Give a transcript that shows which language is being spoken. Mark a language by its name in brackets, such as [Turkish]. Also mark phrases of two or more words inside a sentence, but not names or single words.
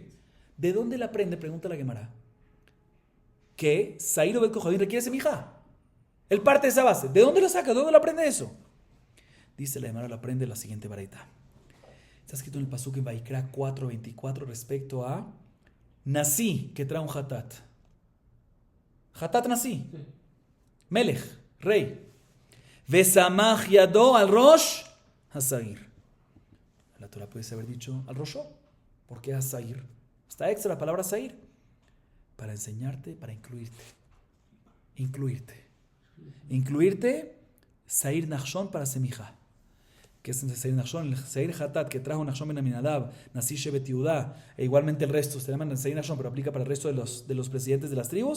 [Spanish] ¿De dónde la aprende? Pregunta la Gemara. Que [Hebrew] שעיר עבודת כוכבים [Spanish] requiere semija. Él parte de esa base. ¿De dónde lo saca? ¿De dónde lo aprende eso? Dice la Gemara, lo aprende la siguiente baraita. Está escrito en el pasuk en Vaikra 4:24 respecto a Nasi, que trae un hatat. [Hebrew] חטאת נשיא. Melech, rey. וסמך ידו על ראש השעיר. [Spanish] La Torah puede haber dicho [Hebrew] על ראשו. [Spanish] ¿Por qué Hasair? Está extra la palabra Hasair. Para enseñarte, para incluirte. Incluirte, [Hebrew] שעיר נחשון [Spanish] para semija. Que es [Hebrew] שעיר נחשון, [Spanish] el [Hebrew] שעיר חטאת [Spanish] que trajo Nachshon ben Aminadab, [Hebrew] נשיא שבט יהודה, [Spanish] e igualmente el resto, se llaman [Hebrew] שעיר נחשון, [Spanish] pero aplica para el resto de los presidentes de las tribus.